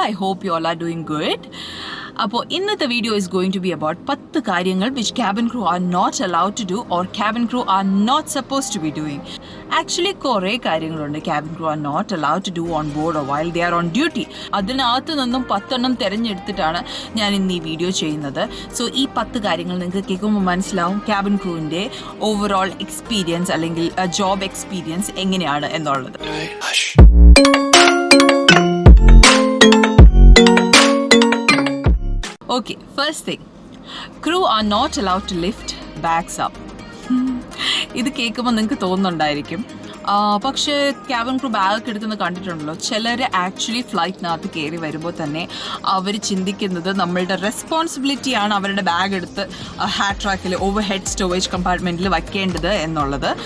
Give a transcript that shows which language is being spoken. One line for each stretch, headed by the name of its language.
English: I hope you all are doing good.
Malayalam: അപ്പോൾ ഇന്നത്തെ video
English: is going to be about
Malayalam: 10 കാര്യങ്ങൾ
English: which cabin crew are not allowed to do or cabin crew are not supposed to be doing. Actually
Malayalam: കുറേ കാര്യങ്ങളുണ്ട്
English: cabin crew are not allowed to do on board or while they are on duty.
Malayalam: അതിനകത്ത് നിന്നും 10 തിരഞ്ഞെടുത്തിട്ടാണ് ഞാൻ ഇന്ന് ഈ video ചെയ്യുന്നത്. So ഈ 10 കാര്യങ്ങൾ നിങ്ങൾക്ക് കേൾക്കുമ്പോൾ മനസ്സിലാവും cabin crewവിൻ്റെ ഓവറോൾ എക്സ്പീരിയൻസ് അല്ലെങ്കിൽ ജോബ് എക്സ്പീരിയൻസ് എങ്ങനെയാണ് എന്നുള്ളത്.
English: Okay, first thing, crew are not allowed to lift bags up.
Malayalam: ഇത് കേൾക്കുമ്പോൾ നിങ്ങൾക്ക് തോന്നുന്നുണ്ടായിരിക്കും, പക്ഷേ ക്യാബിൻ ക്രൂ ബാഗൊക്കെ എടുക്കുന്നത് കണ്ടിട്ടുണ്ടല്ലോ. ചിലർ ആക്ച്വലി ഫ്ലൈറ്റിനകത്ത് കയറി വരുമ്പോൾ തന്നെ അവർ ചിന്തിക്കുന്നത് നമ്മളുടെ റെസ്പോൺസിബിലിറ്റിയാണ് അവരുടെ ബാഗ് എടുത്ത് ഹാൻഡ് ട്രാക്കിൽ ഓവർ ഹെഡ് സ്റ്റോറേജ് കമ്പാർട്ട്മെൻറ്റിൽ വയ്ക്കേണ്ടത് എന്നുള്ളത്.